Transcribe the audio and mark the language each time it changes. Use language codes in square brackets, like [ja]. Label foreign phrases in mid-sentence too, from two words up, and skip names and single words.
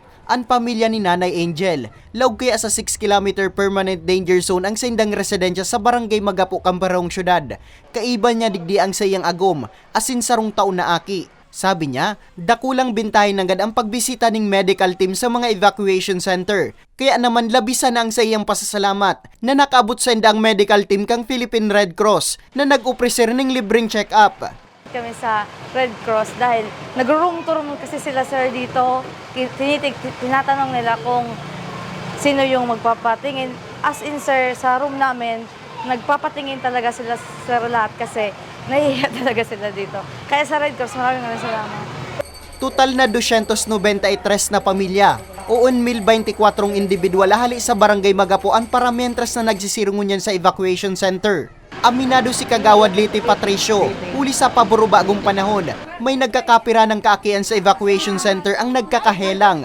[bik] Ang pamilya ni Nanay Angel, laog kaya sa 6 km [en] permanent danger zone [bik] ang sindang residensya sa Barangay Magapo, Cambarong Syudad. Kaiba niya digdi ang sayang agom, asin sarong taon na aki. Sabi niya, dakulang bintahin agad ang pagbisita ng [en] medical team [bik] sa mga [en] evacuation center. [bik] Kaya naman labisan ang sayang pasasalamat na nakaabot sa ang [en] medical team [bik] kang Philippine Red Cross na nag-upreser ng libreng check-up. [tl] Kami sa Red Cross dahil nag- [en] room tour [tl] kasi sila sir dito. Tinatanong nila kung sino yung magpapatingin. As in sir, sa room namin, nagpapatingin talaga sila sir lahat kasi nahihiya talaga sila dito. Kaya sa Red Cross, maraming salamat. [bik] Total na 293 na pamilya o 1,024 individual hali sa Barangay Magapo ang paramientras na nagsisirungunyan sa [en] evacuation center. [bik] Aminado si Kagawad Liti Patricio, huli sa paboro bagong panahon, may nagkakapira ng kaakian sa [en] evacuation center [bik] ang nagkakahelang.